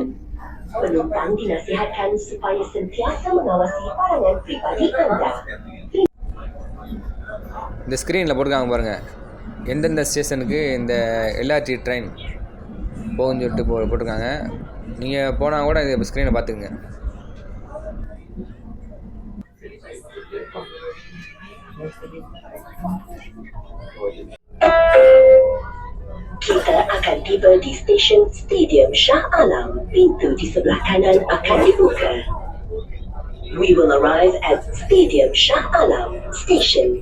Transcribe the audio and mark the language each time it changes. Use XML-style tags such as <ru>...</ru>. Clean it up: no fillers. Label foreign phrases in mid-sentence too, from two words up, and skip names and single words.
<ms>Penumpang dinasihatkan supaya sentiasa mengawasi barangan pribadi anda.</ms> <ta>இந்த ஸ்க்ரீனில் போட்டுருக்காங்க பாருங்கள், எந்தெந்த ஸ்டேஷனுக்கு இந்த</ta> <en>LRT train</en> <ta>போகுன்னு சொல்லிட்டு போட்டிருக்காங்க. நீங்கள் போனால் கூட இந்த ஸ்க்ரீனை பார்த்துக்குங்க.</ta> <ms>Kita akan tiba di stesen Stadium Shah Alam. Pintu di sebelah kanan akan dibuka.</ms> <en>We will arrive at Stadium Shah Alam Station.</en>